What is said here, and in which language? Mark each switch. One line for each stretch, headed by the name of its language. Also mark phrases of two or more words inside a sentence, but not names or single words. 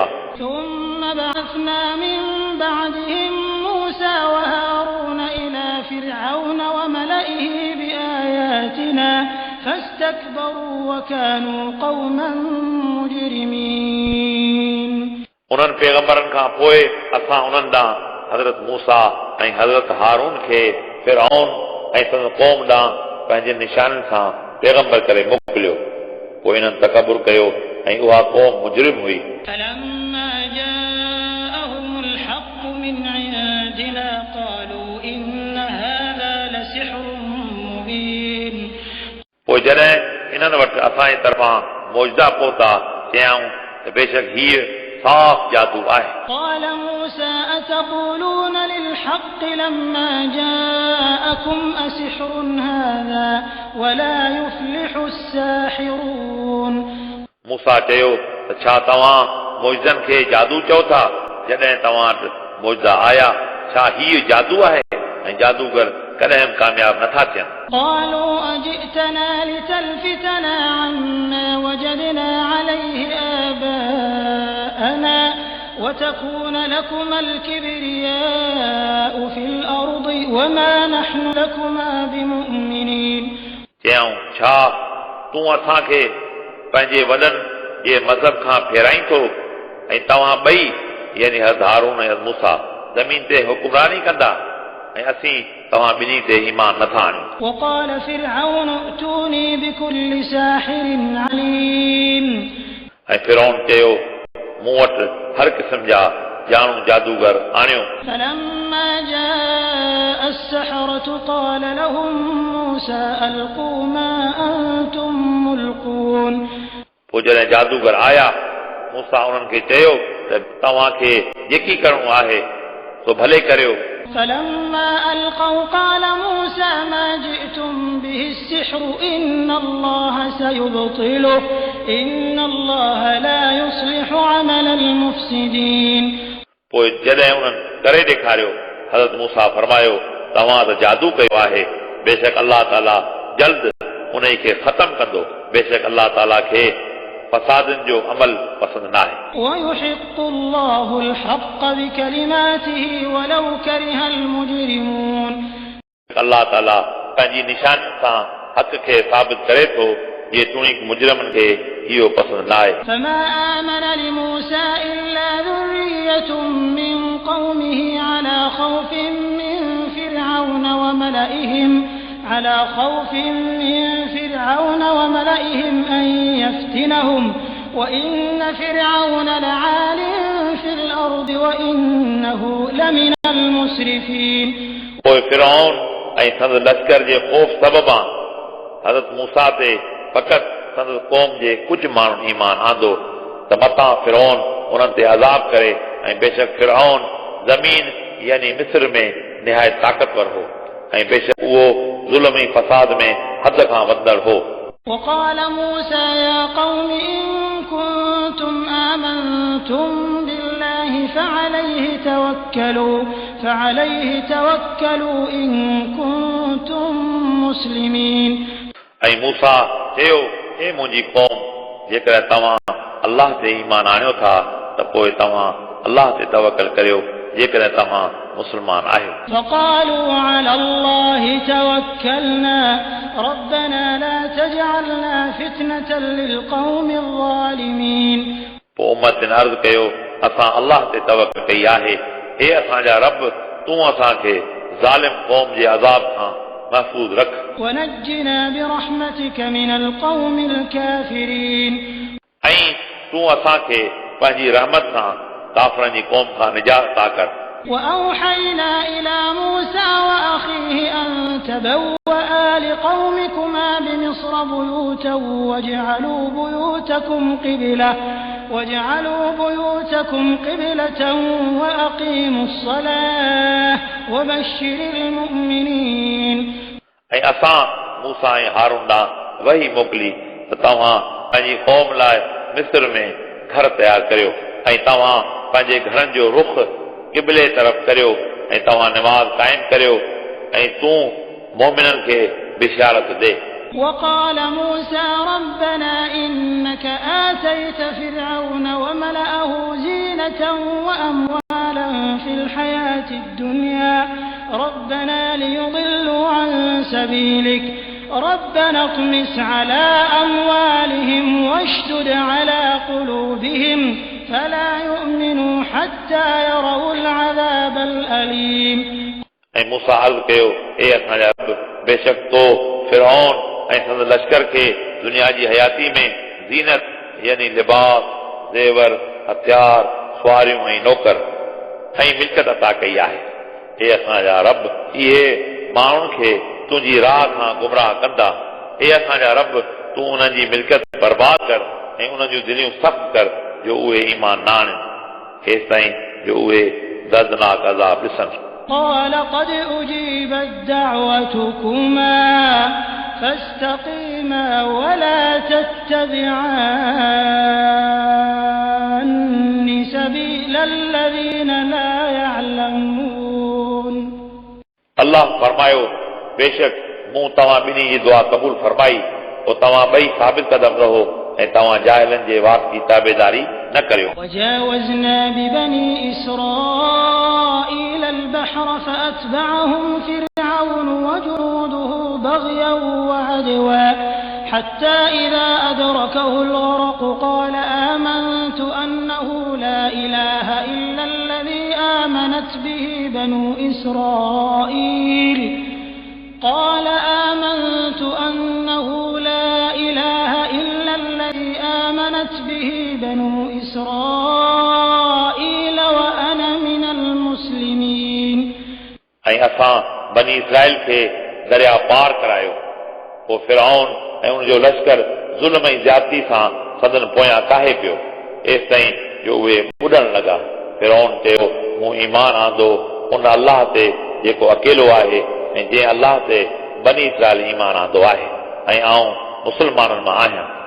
Arabic: ثم بعثنا من بعدهم موسى وهارون إلى فرعون وملئه بآياتنا فاستكبروا وكانوا قوما مجرمين
Sindhi: उन्हनि पैगंबरनि खां पोइ असां उन्हनि ॾांहुं हज़रत मूसा ऐं हज़रत हारून खे फिरऔन ऐं संदसि क़ौम ॾांहुं पंहिंजे निशाननि सां पैगंबर करे मोकिलियो पोइ इन्हनि तकबुर कयो ऐं उहा क़ौम मुजरिम हुई
Arabic: فلما جاءهم الحق من عندنا قالوا إن هذا لسحر مبين
Sindhi: पोइ जॾहिं इन्हनि वटि असांजे तरफ़ां मौजज़ा पहुता चयऊं त बेशक हीअ साफ़ जादू आहे
Arabic: قال موسى أتقولون للحق لما جاءكم أسحر هذا ولا يفلح الساحرون
Sindhi: मूसा चयो त छा तव्हां मौजज़नि खे जादू चओ था जॾहिं तव्हां वटि मौजज़ा आया छा हीअ जादू आहे ऐं जादूगर कॾहिं कामयाब नथा थियनि
Arabic: قالوا أجئتنا لتلفتنا عما وجدنا عليه آباءنا وتكون لكما الكبرياء في الأرض وما نحن لكما بمؤمنين
Sindhi: चयऊं छा तूं असांखे पंहिंजे वॾनि जे मज़हब खां फेराई थो ऐं तव्हां ॿई यानी हज़रत हारून ऐं हज़रत मूसा ज़मीन ते हुकुमरानी कंदा ऐं असीं तव्हां ॿिन्ही ते ईमान नथा आणियूं
Arabic: وقال فرعون ائتوني بكل ساحر عليم
Sindhi: ऐं फिरौन चयो मूं वटि हर क़िस्म जा ॼाणू जादूगर आणियो
Arabic: فلما جاء السحرة قال لهم موسى ألقوا ما أنتم ملقون
Sindhi: पोइ जॾहिं जादूगर आया मूसा उन्हनि खे चयो त तव्हांखे जेकी करिणो आहे सो भले करियो
Arabic: فلما ألقوا قال موسى ما جئتم به السحر إن الله سيبطله إن الله لا يصلح عمل المفسدين
Sindhi: पोइ जॾहिं उन्हनि करे ॾेखारियो हज़रत मूसा फरमायो तव्हां त जादू कयो आहे बेशक अल्लाह ताला जल्द उन खे ख़तम कंदो बेशक अल्लाह ताला खे फसादनि जो अमल पसंदि न आहे
Arabic: ويحق الله الحق بكلماته ولو كره المجرمون
Sindhi: अल्लाह ताला पंहिंजी निशानी सां हक़ खे साबित करे थो जे तूणीक मुजरमनि खे इहो पसंदि न आहे
Arabic: فما آمن لموسى إلا ذرية من قومه على خوف من فرعون وملئهم أن يفتنهم وإن فرعون لعال في الأرض وإنه لمن المسرفين
Sindhi: पोइ फिरौन ऐं संदसि लश्कर जे ख़ौफ़ सबबां हज़रत मूसा ते फ़क़ति संदसि क़ौम जे कुझु माण्हुनि ईमान आंदो त मथां फिरौन उन्हनि ते अज़ाब करे ऐं बेशक फिरौन ज़मीन यानी मिस्र में निहायत ताक़तवर हो ऐं बेशक उहो ज़ुल्म ऐं फसाद में हद खां वधंदड़ हो
Arabic: وقال موسى يا قوم إن كنتم آمنتم بالله فعليه توكلوا إن كنتم مسلمين
Sindhi: ऐं मूसा चयो हे मुंहिंजी क़ौम जेकर तव्हां अल्लाह ते ईमान आणियो था त पोइ तव्हां अल्लाह ते तवकल करियो जेकर तव्हां मुस्लमान आहियो
Arabic: فقالوا على الله توكلنا ربنا لا تجعلنا فتنة للقوم الظالمين
Sindhi: पोइ उम्मतिन अर्ज़ कयो असां अल्लाह ते तवकल कई आहे हे असांजा रब तूं असांखे ज़ालिम क़ौम जे अज़ाब खां महफ़ूज़ रख
Arabic: ونجنا برحمتك من القوم الكافرين
Sindhi: ऐं तूं असांखे पंहिंजी रहमत सां काफ़रनि जी क़ौम खां निजात अता कर
Arabic: وأوحينا إلى موسى وأخيه أن تبوأ لقومكما بمصر بيوتا واجعلوا بيوتكم قبلة وأقيموا الصلاة وبشر المؤمنين
Sindhi: ऐं असां मूसा ऐं हारून ॾांहुं वही मोकिली त तव्हां पंहिंजी क़ौम लाइ मिस्र में घर तयारु करियो ऐं तव्हां पंहिंजे घरनि जो रुख क़िबले तरफ़ करियो ऐं तव्हां निमाज़ क़ाइमु करियो ऐं तूं मोमिननि खे बिशारत ॾे.
Arabic: وقال موسى ربنا إنك آتيت فرعون وملأه زينة وأموالا في الحياة الدنيا ربنا ليضلوا عن سبيلك ربنا اطمس على أموالهم واشدد على قلوبهم فلا يؤمنوا حتى يروا العذاب الأليم.
Sindhi: ऐं मूसा अर्ज़ कयो, ए असांजा रब, बेशक तो फिरौन ऐं संदसि लश्कर खे दुनिया जी हयाती में ज़ीनत यानी लिबास, ज़ेवर, हथियार, सुवारियूं ऐं नौकर ऐं मिल्कत अता कई आहे. हे असांजा रब, इहे माण्हुनि खे तुंहिंजी राह खां गुमराह कंदा. हे असांजा रब, तूं उन्हनि जी मिल्कत बर्बाद कर ऐं उन्हनि जूं दिलियूं सख़्त कर जो उहे ईमान न आणनि हेसि ताईं जो उहे दर्दनाक अज़ाब ॾिसनि.
Arabic: قال قد أجيبت دعوتكما فاستقيما ولا تتبعان سبيل الذين لا يعلمون.
Sindhi: अल्लाह फरमायो, बेशक मूं तव्हां ॿिन्ही जी दुआ क़बूल फरमाई, पोइ तव्हां ॿई साबित क़दम रहो ऐं तव्हां जाहिलनि जे वाक जी ताबेदारी न करियो.
Arabic: وجاوزنا ببني إسرائيل البحر فأتبعهم فرعون وجنوده بغيا وعدوا حتى إذا أدركه الغرق قال آمنت أنه لا إله إلا الذي آمنت به بنو إسرائيل وأنا من المسلمين.
Sindhi: ऐं असां बनी इसराइल खे दरिया पार करायो. पोइ फिरौन ऐं उनजो लश्कर ज़ुल्म ऐं ज़्यादती सां संदन पोयां काहे पियो एसि ताईं जो उहे ॿुॾण लॻा. फिरौन चयो, मूं ईमान आंदो उन अलाह ते जेको अकेलो आहे ऐं जंहिं अलाह ते बनी इसराइल ईमान आंदो आहे ऐं आऊं मुस्लमाननि मां आहियां.